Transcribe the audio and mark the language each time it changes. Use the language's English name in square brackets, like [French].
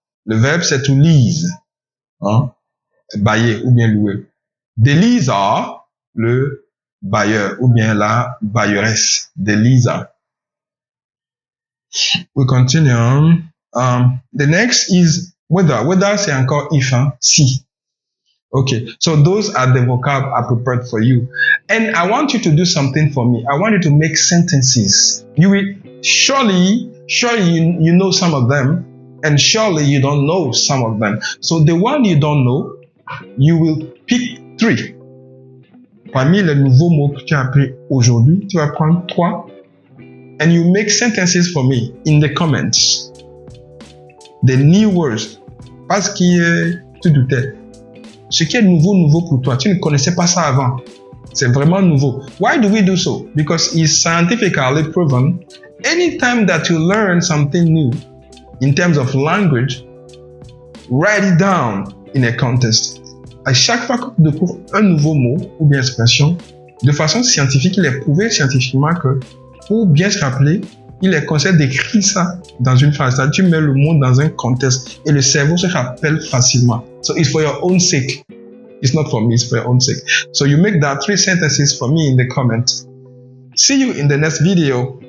[French] Le verbe, c'est to lease. Bailler, ou bien louer. [English] The leaser, [French] le bailleur, ou bien la bailleresse. The leaser. [English] We continue. The next is whether. [French] Whether, c'est encore if, si. [English] Okay, so those are the vocab I prepared for you. And I want you to do something for me. I want you to make sentences. You will surely you know some of them, and surely you don't know some of them. So the one you don't know, you will pick 3. [French] Parmi les nouveaux mots que tu as appris aujourd'hui, tu vas prendre 3. [English] And you make sentences for me in the comments. The new words. [French] Parce que tu doutais. Ce qui est nouveau pour toi, tu ne connaissais pas ça avant. C'est vraiment nouveau. [English] Why do we do so? Because it's scientifically proven. Anytime that you learn something new in terms of language, write it down in a context. [French] À chaque fois que tu découvres un nouveau mot ou bien expression, de façon scientifique, il est prouvé scientifiquement que pour bien se rappeler, il est conseillé d'écrire ça dans une phrase. Tu mets le mot dans un contexte et le cerveau se rappelle facilement. [English] So it's for your own sake. It's not for me, it's for your own sake. So you make that 3 sentences for me in the comment. See you in the next video.